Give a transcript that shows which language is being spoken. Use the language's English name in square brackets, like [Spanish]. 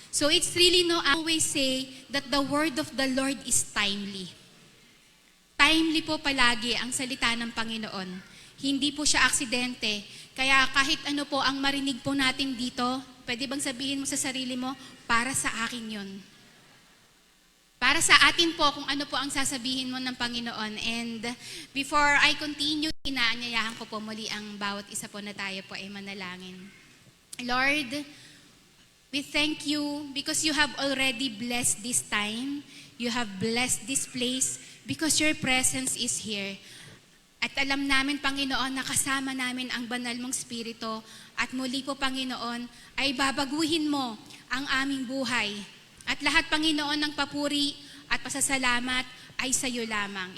[English] So it's really I always say that the word of the Lord is timely. [Filipino] Timely po palagi ang salita ng Panginoon. Hindi po siya aksidente. Kaya kahit ano po ang marinig po natin dito, pwede bang sabihin mo sa sarili mo, para sa akin yun. Para sa atin po kung ano po ang sasabihin mo ng Panginoon. [English] And before I continue, [Filipino] inaanyayahan ko po muli ang bawat isa po na tayo po ay manalangin. [English] Lord, we thank you because you have already blessed this time. You have blessed this place because your presence is here. [Filipino] At alam namin, Panginoon, na kasama namin ang banal mong Espiritu. At muli po, Panginoon, ay babaguhin mo ang aming buhay. At lahat, Panginoon, ng papuri at pasasalamat ay sa iyo lamang.